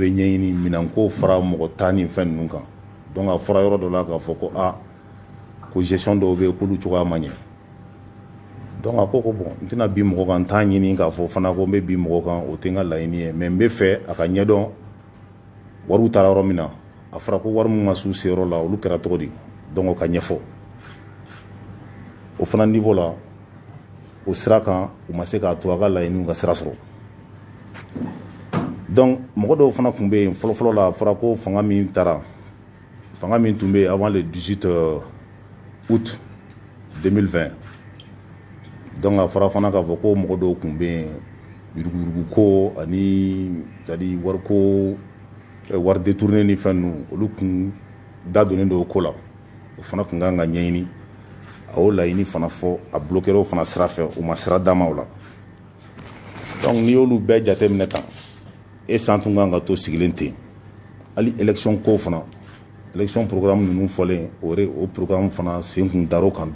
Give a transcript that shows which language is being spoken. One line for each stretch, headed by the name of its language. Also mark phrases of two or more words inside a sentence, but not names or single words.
Bambara: bɛ ɲɛɲini minɛnko fara mɔgɔ ta ni fɛn ninnu kan donc a fɔra yɔrɔ dɔ la k'a fɔ ko ko gestion dɔw bɛ yen k'olu cogoya ma ɲɛ donc a ko bon n tɛna bi mɔgɔ kan n t'a ɲini k'a fɔ fana ko n bɛ bi mɔgɔ kan o tɛ n ka laɲini ye mais n bɛ fɛ a ka ɲɛdɔn wariw taara yɔrɔ min na a fɔra ko wari min ma s'u seyɔrɔ la olu kɛra cogo di donc o ka ɲɛfɔ o fana niveau la o sira kan u ma se k'a to a ka laɲiniw ka sira sɔrɔ donc mɔgɔ dɔw fana tun bɛ yen fɔlɔfɔlɔ la a fɔra ko fanga min tun bɛ yen
French: avant le 18 août 2020
Bambara: donc a fɔra fana k'a fɔ ko mɔgɔ dɔw tun bɛ yen yurugu ko ani c'est-à-dire wari détourné ni fɛn ninnu olu kun dadonnen don o ko la o fana kun kan ka ɲɛɲini a y'o laɲini fana fɔ a bloqué o fana sira fɛ u ma sira d'a ma o la donc n'i y'olu bɛɛ jateminɛ tan san tun kan ka to sigilen ten hali élection ko fana élection programme ninnu fɔlen o programme fana sen kun dar'o kan